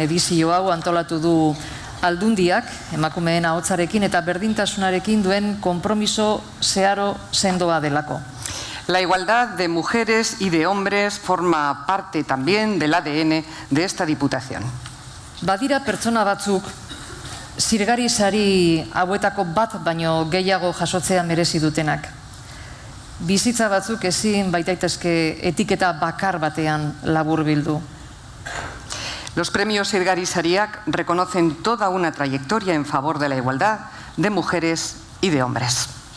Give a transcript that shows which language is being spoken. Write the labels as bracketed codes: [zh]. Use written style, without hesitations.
[eu] edizio hau antolatu du Aldundiak, emakumeen ahotsarekin eta berdintasunarekin duen konpromiso zeharo sendoa delako. [es] La igualdad de mujeres y de hombres forma parte también del ADN de esta Diputación. [eu] Badira pertsona batzuk, Zirgari sari hauetako bat baino gehiago jasotzea merezi dutenak. Bizitza batzuk ezin baitaitezke etiketa bakar batean laburbildu. [es] Los premios Zirgari Sariak reconocen toda una trayectoria en favor de la igualdad de mujeres y de hombres.